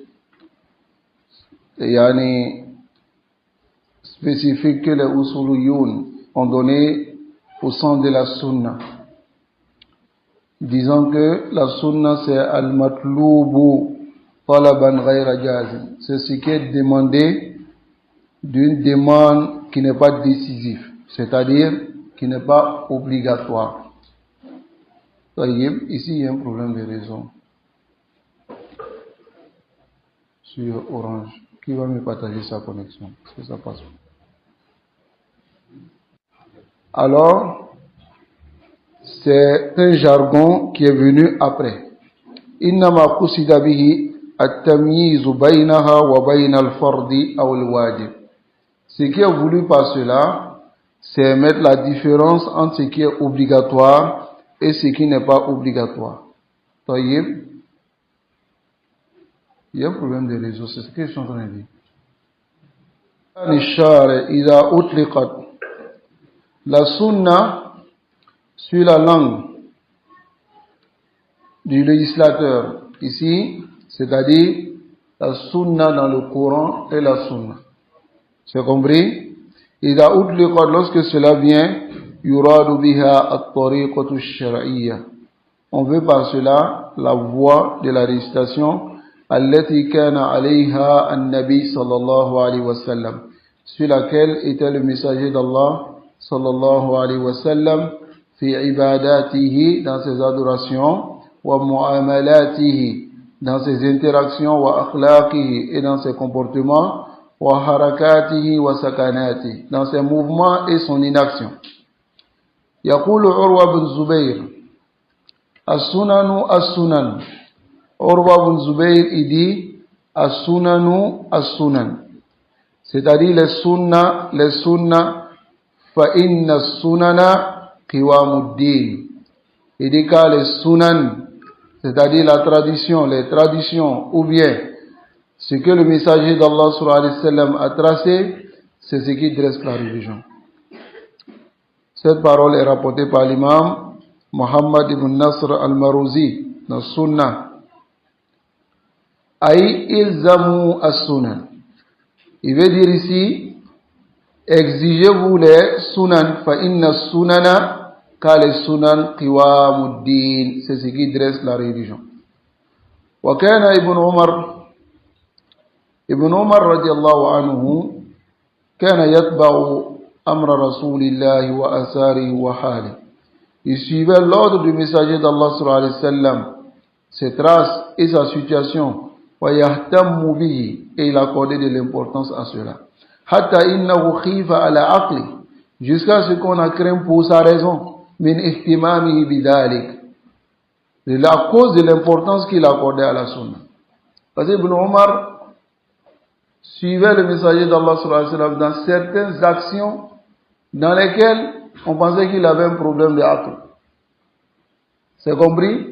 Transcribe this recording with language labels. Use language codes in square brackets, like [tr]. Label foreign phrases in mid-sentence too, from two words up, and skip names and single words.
[fr] spécifique que les usuliyoun ont donné au sens de la sunna, disant que la sunna c'est [ar] المطلوب طلبا غير جازم, [fr] c'est ce qui est demandé d'une demande qui n'est pas décisive, c'est-à-dire qui n'est pas obligatoire. Ici il y a un problème de raison sur Orange. Qui va me partager sa connexion? Est-ce que ça passe? Alors, c'est un jargon qui est venu après. [ar] إنما قصد به التمييز بينها وبين الفرض أو الواجب. [fr] Ce qui est voulu par cela, c'est mettre la différence entre ce qui est obligatoire et ce qui n'est pas obligatoire. Taïb. Il y a un problème de réseau, c'est ce que je suis en train de dire. La sunna sur la langue du législateur ici, c'est-à-dire la sunna dans le Coran et la sunna. C'est compris? Lorsque cela vient, [ar] يراد بها الطريقة الشرعية. [fr] On veut par cela la voie de la récitation [ar] التي كان عليها النبي صلى الله عليه وسلم, [fr] sur laquelle était le messager d'Allah [ar] صلى الله عليه وسلم, في عبادته, [fr] dans ses adorations, [ar] ومعاملاته, [fr] dans ses interactions, [ar] وأخلاقه, [fr] et dans ses comportements, [ar] وحركاته وسكناته, [fr] dans ses mouvements et son inaction. [ar] يقول عروة بن الزبير، السنن السنن. [fr] Urwa bin Zubayr, il dit [ar] السنن السنن, [fr] c'est-à-dire les sunna, [ar] فإن السنن قوام الدين. [fr] Il dit car les sunan, c'est-à-dire la tradition, les traditions, ou bien ce que le messager d'Allah [ar] صلى الله عليه وسلم [fr] a tracé, c'est ce qui dresse la religion. Cette parole est rapportée par l'imam Muhammad ibn Nasr al-Marouzi dans Sunnah. [ar] أي الزموا السنن. [fr] Il veut dire ici, exigez-vous les sunan, [ar] فإن السنن, [fr] car les sunan [ar] قوام الدين, [fr] c'est ce qui dresse la religion. [ar] وكان ابن عمر رضي الله عنه, كان يتبع أمر رسول الله وأثاره وحاله. [fr] Il suivait l'ordre du messager d'Allah [ar] صلى الله عليه وسلم, [fr] ses traces et sa situation. [ar] ويهتم به, [fr] et il accordait de l'importance à cela. [ar] حتى إنه خيف على عقله, [fr] jusqu'à ce qu'on a craint pour sa raison. [ar] من اهتمامه بذلك, [fr] de la cause de l'importance qu'il accordait à la sunna. Parce que Ibn Omar suivait le messager d'Allah [ar] صلى الله عليه وسلم [fr] dans certaines actions dans lesquelles on pensait qu'il avait un problème de aql. C'est compris?